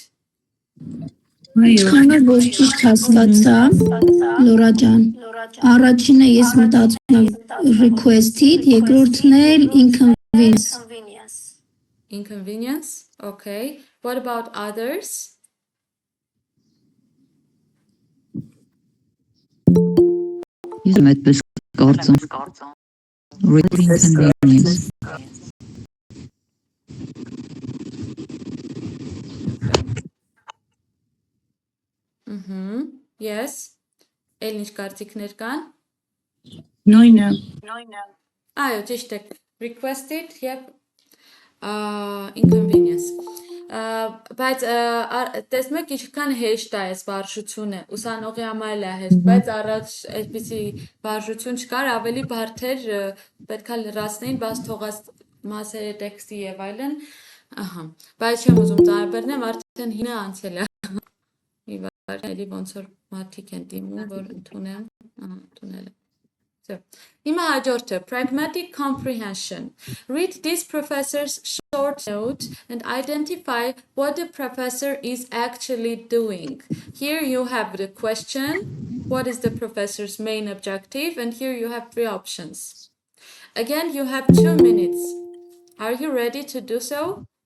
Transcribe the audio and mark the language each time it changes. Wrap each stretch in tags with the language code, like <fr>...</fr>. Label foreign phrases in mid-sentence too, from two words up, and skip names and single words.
<hy>Ինչքան որ ճիշտ հասկացա, Լորա ջան, առաջինը ես մտածում եմ request-ից, երկրորդն էլ inconvenience։</hy> <en>Inconvenience, okay. What about others?</en> <hy>Ես եմ այդպես կարծում։</hy> <en>Real inconvenience. Yes.</en> <hy>Էլ ինչ կարծիքներ կան։ Նույնը։ Այո, ճիշտ է։ Requested եւ inconvenience։ Բայց տեսնում եք ինչքան հեշտ է այս վարժությունը, ուսանողի համար էլ է հեշտ, բայց առաջ այդպիսի վարժություն չկար, ավելի բարդ էր, պետքա լրացնեին, բաց թողած մասերը տեքստի եւ այլն։ Ահա, բայց չեմ ուզում տարբերնեմ, արդեն հինը անցել է։ Մի վար, էլի ոնց որ մարդիկ են դիմում, որ ընդունեմ, ընդունել եմ։ So, հիմա հաջորդը,</hy> <en>pragmatic comprehension. Read this professor's short note and identify what the professor is actually doing. Here you have the question, what is the professor's main objective, and here you have 3 options. Again, you have 2 minutes. Are you ready to do so?</en>